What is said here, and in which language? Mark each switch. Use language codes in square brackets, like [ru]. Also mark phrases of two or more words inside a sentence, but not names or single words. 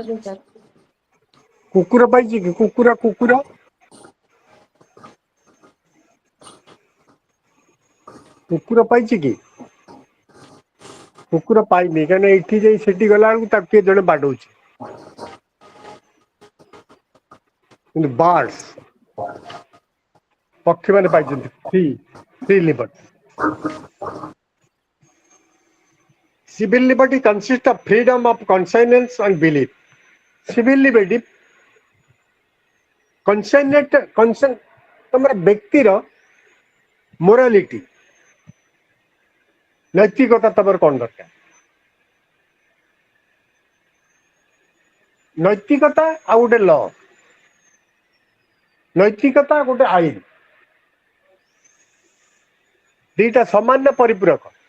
[or] କୁକୁର ପାଇଛି କି? କୁକୁର ପାଇଛି କି? କୁକୁର ପାଇନି, କାହିଁକିନା ଏଇଠି ଯାଇ ସେଠି ଗଲା ବେଳକୁ ତାକୁ କିଏ ଜଣେ ବାଡଉଛି। କିନ୍ତୁ ବାର୍ଡସ୍ ପକ୍ଷୀମାନେ ପାଇଛନ୍ତି [en] free liberty. Civil liberty consists of freedom of conscience and belief. Civil liberty [or] ତମର ବ୍ୟକ୍ତିର ମୋରାଲିଟି, ନୈତିକତା ତମର କଣ ଦରକାର? ନୈତିକତା ଆଉ ଗୋଟେ ଲ, ନୈତିକତା ଗୋଟେ ଆଇନ, ଦିଟା ସମାନ ନା ପରିପୂରକ?